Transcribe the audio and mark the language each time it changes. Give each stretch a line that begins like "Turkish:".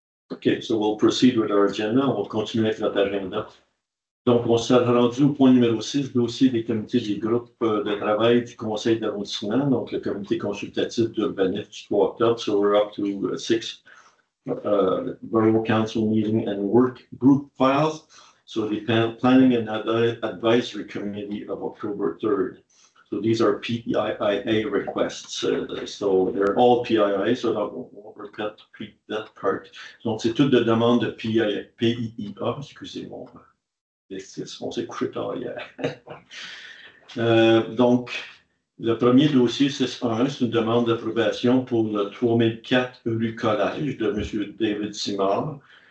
English: Okay, so we'll proceed with our agenda.
French: On va continuer avec notre agenda. Donc, on s'est rendu au point numéro 6, dossier des comités des groupes de travail du Conseil d'arrondissement, donc le comité consultatif d'urbanisme du 3 octobre.
English: So we're up to 6 Borough Council meeting and work group files. So the Planning and Advisory Committee of October 3rd. So these are PIIA requests. So they're all PIIA, so I won't repeat that part.
French: Donc, c'est toutes des demandes de PIIA, excusez-moi. On s'est couché tard hier. Donc, le premier dossier, c'est une demande d'approbation pour le 3004 rue Collège de M. David Simard.